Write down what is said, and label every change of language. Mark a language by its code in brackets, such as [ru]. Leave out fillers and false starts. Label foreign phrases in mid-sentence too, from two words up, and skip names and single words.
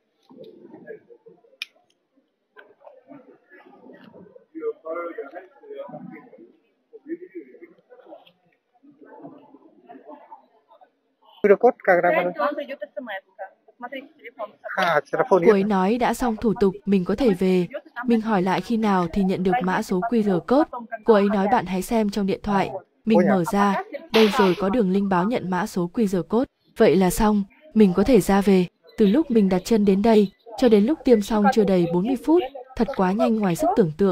[ru] QR-код как работает? Вам зайдет смс-ка. Посмотрите телефон. Телефон [vi] Cô ấy [ru] есть. [vi] nói đã xong thủ tục, mình có thể về. Mình hỏi lại khi nào thì nhận được mã số QR code. Cô ấy nói bạn hãy xem trong điện thoại. Mình mở ra, đây rồi có đường link báo nhận mã số QR code. Vậy Vậy là xong, mình có thể ra về. Từ lúc mình đặt chân đến đây, cho đến lúc tiêm xong chưa đầy 40 phút, thật quá nhanh ngoài sức tưởng tượng.